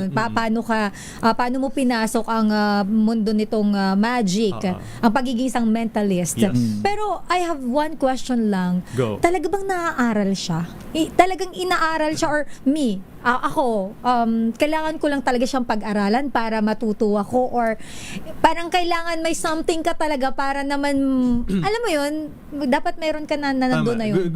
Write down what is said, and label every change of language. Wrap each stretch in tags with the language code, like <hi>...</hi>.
<tl>Paano mo pinasok ang mundo nitong magic, ang pagiging isang mentalist.</tl> <en>Yes.</en> <tl>Pero</tl> <en>I have one question lang. Go.</en> <tl>Talaga bang naaaral siya? Talagang inaaral siya or me? Ako, kailangan ko lang talaga siyang pag-aralan para matuto ako or parang kailangan may something ka talaga para naman, alam mo yun, dapat meron ka na nandun Tama. na yun.</tl>